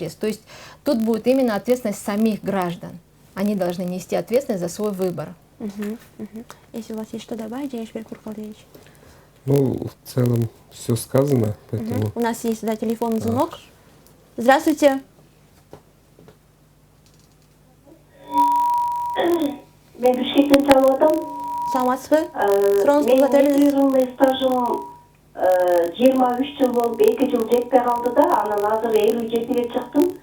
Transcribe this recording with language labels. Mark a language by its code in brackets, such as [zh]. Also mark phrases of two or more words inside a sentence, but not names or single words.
[ru] То есть тут будет именно ответственность самих граждан. Они должны нести ответственность за свой выбор. Если у вас есть что добавить, Денисбек Куркалдиевич. Ну, в целом все сказано, поэтому... У нас есть телефонный звонок. Здравствуйте. [ky] Мен Бишкектен чалып атам. Саламатсызбы? Сурооңузду Менин көтөрүңүз. жылдый стажым 23 жыл болуп 2 жыл жетпей калды да, анан азыр 57-ге чыктым.